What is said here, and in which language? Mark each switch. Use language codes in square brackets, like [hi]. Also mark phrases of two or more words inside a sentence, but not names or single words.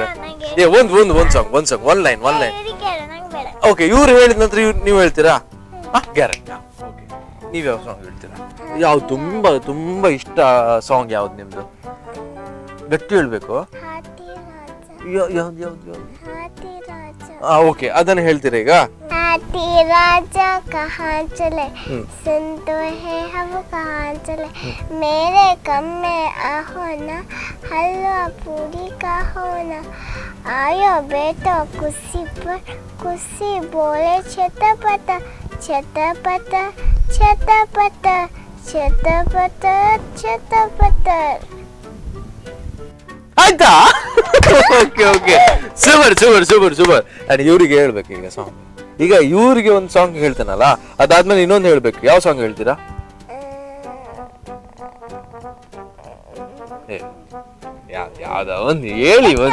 [kn] ಒಂದ್ ಸಾಂಗ್, [en] one line. [kn] ಓಕೆ, ಇವ್ರು ಹೇಳಿದ ನಂತರ ನೀವು ಹೇಳ್ತೀರಾ? ಗ್ಯಾರಂಟಿ. ಓಕೆ, ನೀವ್ ಯಾವ ಸಾಂಗ್ ಹೇಳ್ತೀರಾ? ಯಾವ್ದು ತುಂಬಾ ತುಂಬಾ ಇಷ್ಟ ಸಾಂಗ್ ಯಾವ್ದು ನಿಮ್ದು? ಗಟ್ಟಿ ಹೇಳ್ಬೇಕು. ಯಾವ್ದು? ಓಕೆ, ಅದನ್ನ ಹೇಳ್ತೀರಾ ಈಗ? [hi] हाथी राजा कहाँ चले, सुन तो है हम कहाँ चले, मेरे कम में आहो ना, हलवा पूरी का हो ना, आयो बेटो कुर्सी पर, कुर्सी बोले छतपत छतपत छतपत छतपत छतपत. [kn] ಆಯ್ತಾ? [en] okay, super. [kn] ನಾನು ಇವ್ರಿಗೆ ಹೇಳ್ಬೇಕು ಈಗ ಸಾಂಗ್. ಈಗ ಇವ್ರಿಗೆ ಒಂದು ಸಾಂಗ್ ಹೇಳ್ತಾನಲ್ಲ, ಅದಾದ್ಮೇಲೆ ಇನ್ನೊಂದು ಹೇಳ್ಬೇಕು. ಯಾವ ಸಾಂಗ್ ಹೇಳ್ತೀರಾ? ಯಾವ್ದ ಒಂದು ಹೇಳಿ.